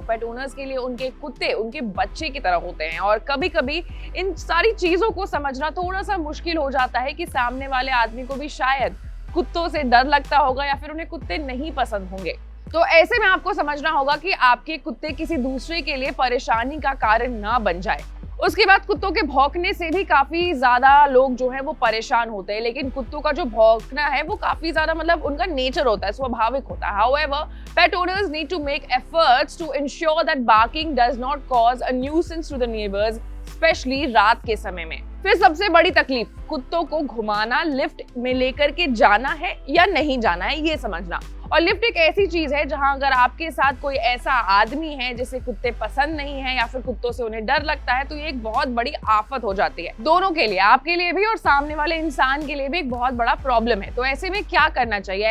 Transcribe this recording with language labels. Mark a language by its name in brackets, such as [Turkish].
[Hindi] पेट owners के लिए उनके कुत्ते उनके बच्चे की तरह होते हैं और कभी कभी इन सारी चीजों को समझना थोड़ा सा मुश्किल हो जाता है कि सामने वाले आदमी को भी शायद कुत्तों से डर लगता होगा या फिर उन्हें कुत्ते नहीं पसंद होंगे। तो ऐसे में आपको समझना होगा कि आपके कुत्ते किसी दूसरे के लिए परेशानी का कारण ना बन जाए। उसके बाद कुत्तों के भौंकने से भी काफी ज्यादा लोग जो है वो परेशान होते हैं, लेकिन कुत्तों का जो भौंकना है वो काफी ज्यादा उनका नेचर होता है, स्वाभाविक होता है। [English] However, pet owners need to make efforts to ensure that barking does not cause a nuisance to the neighbors, [Hindi] specially रात के समय में। फिर सबसे बड़ी तकलीफ, कुत्तों को घुमाना, लिफ्ट में लेकर के जाना है या नहीं जाना है ये समझना। और लिफ्ट एक ऐसी चीज है जहां अगर आपके साथ कोई ऐसा आदमी है जिसे कुत्ते पसंद नहीं है या फिर कुत्तों से उन्हें डर लगता है तो ये एक बहुत बड़ी आफत हो जाती है, दोनों के लिए, आपके लिए भी और सामने वाले इंसान के लिए भी एक बहुत बड़ा प्रॉब्लम है। तो ऐसे में क्या करना चाहिए?